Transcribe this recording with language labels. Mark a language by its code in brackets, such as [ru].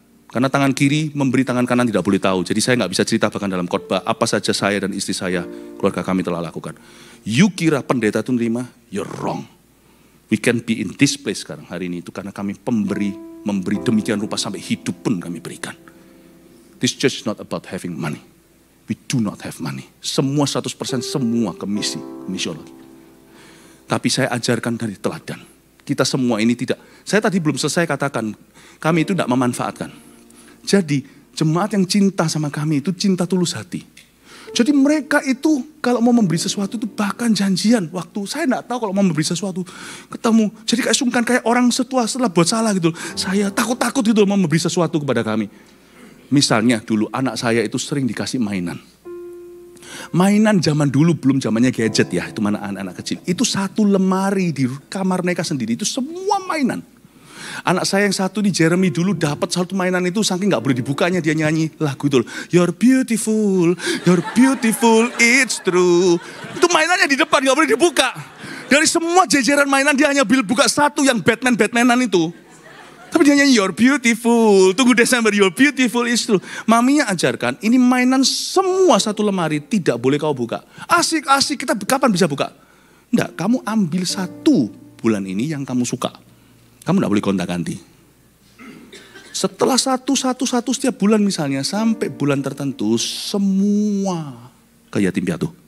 [id] Karena tangan kiri memberi, tangan kanan tidak boleh tahu. Jadi saya nggak bisa cerita bahkan dalam khotbah apa saja saya dan istri saya, keluarga kami telah lakukan. You kira pendeta itu nerima? [en] You're wrong. We can be in this place [id] sekarang hari ini itu karena kami memberi demikian rupa sampai hidup pun kami berikan. [en] This church is not about having money. We do not have money. [id] Semua 100% semua ke misional. Tapi saya ajarkan dari teladan. Kita semua ini tidak, saya tadi belum selesai katakan, kami itu tidak memanfaatkan. Jadi jemaat yang cinta sama kami itu cinta tulus hati. Jadi mereka itu kalau mau memberi sesuatu itu bahkan janjian waktu. Saya enggak tahu kalau mau memberi sesuatu ketemu. Jadi kayak sungkan kayak orang setelah buat salah gitu. Saya takut-takut gitu mau memberi sesuatu kepada kami. Misalnya dulu anak saya itu sering dikasih mainan. Mainan zaman dulu belum zamannya gadget ya. Itu mana anak-anak kecil. Itu satu lemari di kamar mereka sendiri. Itu semua mainan. Anak saya yang satu di Jeremy dulu dapat satu mainan itu saking nggak boleh dibukanya dia nyanyi lagu itu. [en] You're beautiful, it's true. [id] Itu mainannya di depan nggak boleh dibuka. Dari semua jajaran mainan dia hanya buka satu yang Batmanan itu. Tapi dia nyanyi [en] you're beautiful. [id] Tunggu Desember [en] you're beautiful, it's true. [id] Maminya ajarkan ini mainan semua satu lemari tidak boleh kau buka. Asik kita kapan bisa buka? Enggak, kamu ambil satu bulan ini yang kamu suka. Kamu tidak boleh gonta-ganti. Setelah satu setiap bulan misalnya, sampai bulan tertentu, semua ke yatim piatu.